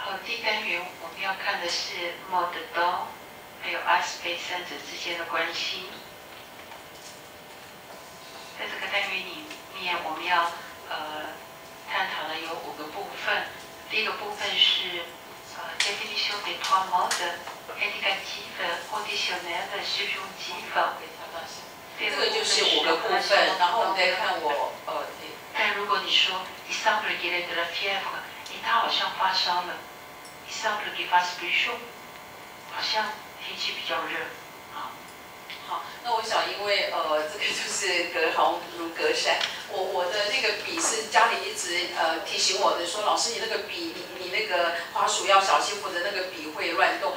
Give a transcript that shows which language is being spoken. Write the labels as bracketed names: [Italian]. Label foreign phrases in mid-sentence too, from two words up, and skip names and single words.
[Chinese] 第一单元我们要看的是 [French] mode do [Chinese] 还有 aspect 三者之间的关系。在这个单元里面，我们要探讨的有5个部分。第一个部分是 [French] définition des 3 modes indicatif, conditionnel, subjonctif。 [Chinese] 这个就是5个部分，然后我们再看但如果你说 [French] il semble qu'il ait de la fièvre， [Chinese] 他好像发烧了 [French] ，il semble qu'il fasse plus chaud， [Chinese] 好像天气比较热。好，那我想，因为这个就是隔行如隔山，我的那个笔是家里一直提醒我的，说老师你那个笔，你那个滑鼠要小心，或者那个笔会乱动。